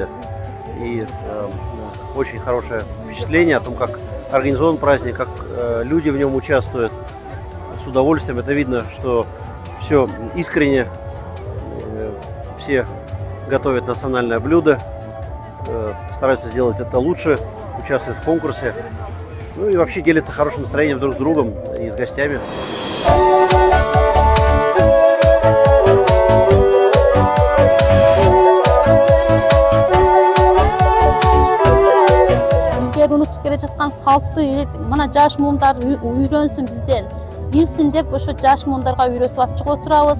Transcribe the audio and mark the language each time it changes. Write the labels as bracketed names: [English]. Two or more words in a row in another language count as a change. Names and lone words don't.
[Russian] И очень хорошее впечатление о том, как организован праздник, как люди в нем участвуют с удовольствием. Это видно, что все искренне, все готовят национальное блюдо, стараются сделать это лучше, участвуют в конкурсе. Ну и вообще делятся хорошим настроением друг с другом и с гостями. [Kyrgyz] Унутуп келе жаткан салтты мына жаш муундар үйрөнсүн бизден, билсин деп ошо жаш муундарга үйрөтүп алып чыгып отурабыз.